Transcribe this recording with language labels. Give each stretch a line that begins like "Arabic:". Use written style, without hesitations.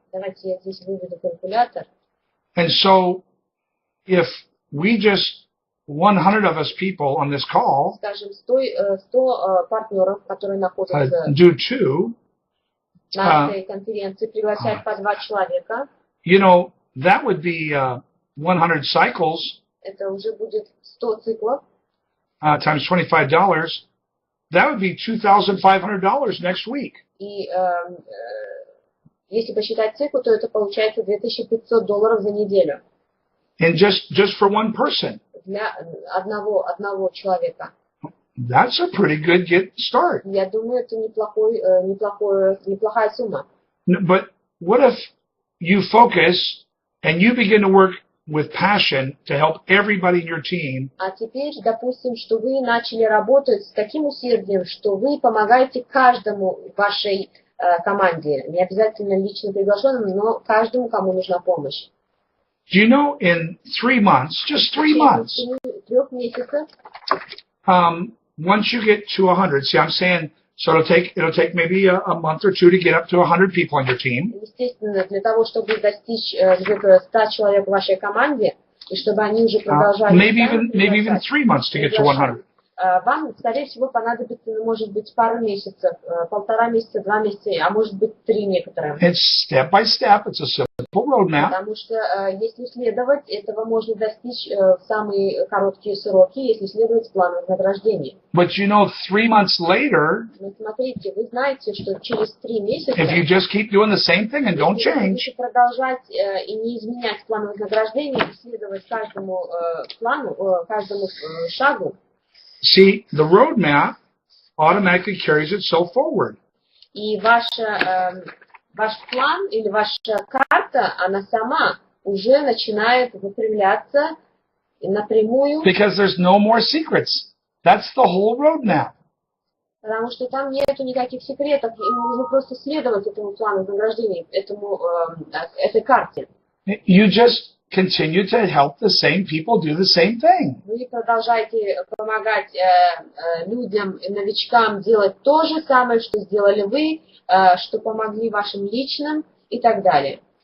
Russian: Давайте я здесь выведу калькулятор.
English: And so if we just 100 of us people on this call
Russian: скажем, 100 партнеров, которые находятся
English: do 2,
Russian: на этой конференции, приглашать по 2 человека.
English: That would be 100 cycles.
Russian: Это уже будет 100 циклов.
English: Times $25. That would be $2,500 next week.
Russian: И если посчитать цикл, то это получается $2500 за неделю.
English: And just for one person.
Russian: Для одного человека.
English: that's a pretty good get start.
Russian: Я думаю, это неплохая сумма.
English: But what if you focus and you begin to work with passion to help everybody in your team?
Russian: А теперь, допустим, что вы начали работать с таким усердием, что вы помогаете каждому в вашей команде, не обязательно лично приглашенным, но каждому, кому нужна помощь.
English: Do you know in 3 months, just 3 months,
Russian: 3 месяцев,
English: once you get to 100, see, I'm saying, so it'll take maybe a month or two to get up to 100 people on your team.
Russian: естественно, для того, чтобы достичь где-то 100 человек в вашей команде, и чтобы они уже продолжали...
English: Maybe even 3 months to get to 100.
Russian: Вам, скорее всего, понадобится, может быть, пару месяцев, 1,5 месяца, 2 месяца, а может быть, 3 некоторые.
English: It's step by step. It's a simple roadmap.
Russian: Потому что, если следовать, этого можно достичь в самые короткие сроки, если следовать плану вознаграждения.
English: But you know, 3 months later,
Russian: но смотрите, вы знаете, что через 3 месяца,
English: if you just keep doing the same thing and don't change,
Russian: если продолжать и не изменять план вознаграждения, и следовать каждому плану, каждому шагу,
English: see, the roadmap automatically carries itself forward.
Russian: И ваш план или ваша карта, она сама уже начинает выпрямляться напрямую.
English: Because there's no more secrets. That's the whole roadmap.
Russian: Потому что там нету никаких секретов, им нужно просто следовать этому плану вознаграждения, этой карте.
English: You just continue to help the same people do the same thing.
Russian: Вы продолжаете помогать людям, новичкам делать то же самое, что сделали вы, что помогли вашим личным и так далее.